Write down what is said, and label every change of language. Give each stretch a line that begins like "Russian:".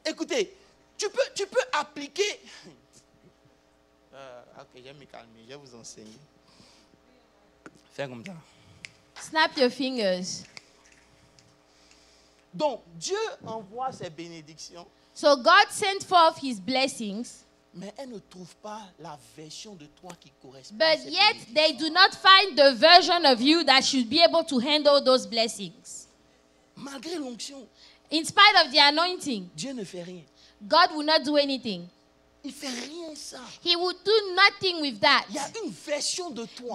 French: Écoutez, tu peux appliquer. Ok, je vais me calmer, je vais vous enseigner. Fais comme ça.
English: Snap your fingers.
French: Donc, Dieu envoie ses bénédictions,
English: So God sent forth his blessings,
French: mais elle ne trouve pas la version de toi qui correspond à
English: but
French: ces
English: yet
French: bénédictions.
English: they do not find the version of you that should be able to handle those blessings.
French: Malgré l'onction,
English: In spite of the anointing,
French: Dieu ne fait rien.
English: God will not do anything.
French: Il ne fait rien ça.
English: He will do nothing with that.
French: Il y a une version de toi